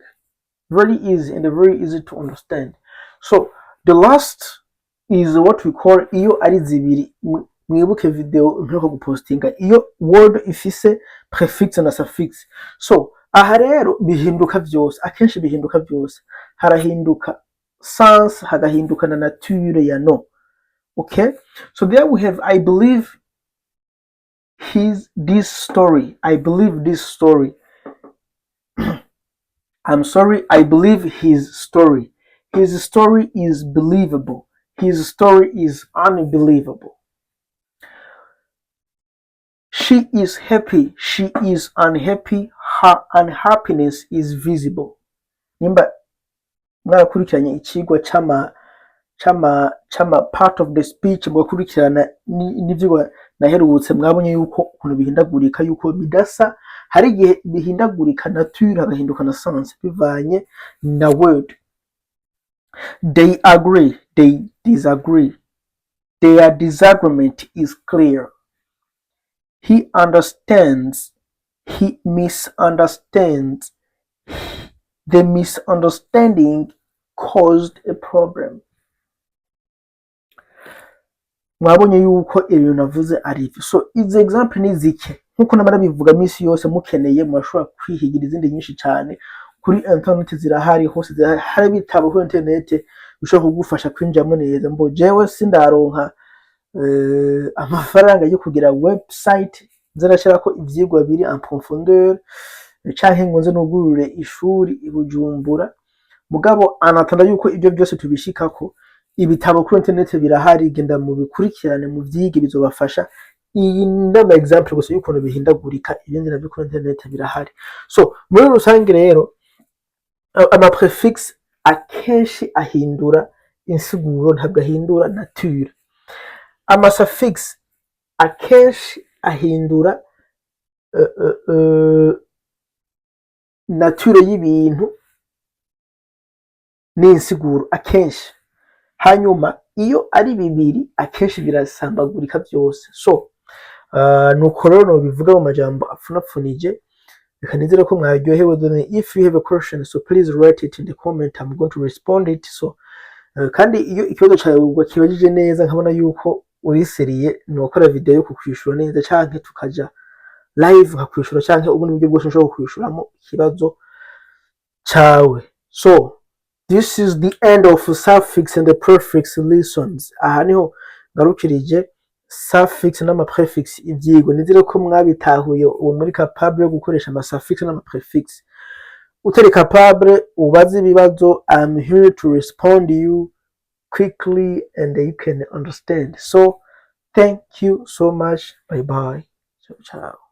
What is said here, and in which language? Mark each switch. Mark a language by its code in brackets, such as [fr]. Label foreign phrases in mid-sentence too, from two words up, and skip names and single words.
[en] Very easy and very easy to understand. So the last is what we call [rn] iyo ari zibiri. Mwibuke video mpeko gupostinga iyo word ifise prefix na suffix. So aha rero bihinduka byose, akenshi bihinduka byose. Harahinduka sense, hagahinduka na nature ya no. [en] Okay, so there we have I believe this story. I believe this story. I'm sorry, I believe his story. His story is believable. His story is unbelievable. She is happy. She is unhappy. Her unhappiness is visible. [rn] Nimba mwakurikiranye ikigwa chama [en] part of the speech [rn] mugakurikirana n'ivyo naherutse mwabonye yuko ukuntu bihindagurika yuko bidasa hari igihe bihindagurika nature hagahinduka na sens bivanye na word. [en] They agree, they disagree. Their disagreement is clear. He understands, he misunderstands. The misunderstanding caused a problem. [rn] Mwabonye yuko ibintu navuze ari ivyo. So izi example ni zike nkuko namara bivuga misi yose mukeneye murashobora kwihigira izindi nyinshi cyane kuri internet zirahari hose hari bitabo kuri internet bishobora kugufasha kwinjiramo neza. Mbo jewe sindaronka amafaranga yo kugira website nzarashira ko ivyigwa biri [fr] en profondeur [rn] canke ngo nze nugurure ishuri ibujumbura mugabo anatanda yuko ibyo byose tubishikako ibitabo kuri internet birahari genda mu bikurikirane mu vyige bizobafasha. Iyi ndaba example gusa yuko bihindagurika ibindi nabyo kuri internet birahari. So muri rusange rero ama prefix akenshi ahindura insiguro ntabwo ahindura nature. Ama suffix akenshi ahindura nature y'ibintu n'insiguro akenshi. Hanyuma iyo ari bibiri akenshi birasambagurika byose. So nuko rero bivuga mu majambo apfunapfunije. Bikanizera ko mwaryohewe. [en] If you have a question, so please write it in the comment. I'm going to respond it. [rn] So kandi iyo ikibazo cyawe kibajije neza nkabona yuko uriseriye nokora video yo kukwishura neza canke tukaja live hakwishura canke ubundi buryo bwose nshobora kwishuramo ikibazo cyawe. [en] So this is the end of suffix and the prefix lessons. [rn] Aha niho garukirije suffix n'ama prefix ivyigwa. Nizere ko mwabitahuye uwo muri capable yo gukoresha ama suffix n'ama prefix. Utari capable ubaze ibibazo, [en] I'm here to respond you quickly and you can understand. So thank you so much. Bye bye. [it] Ciao ciao.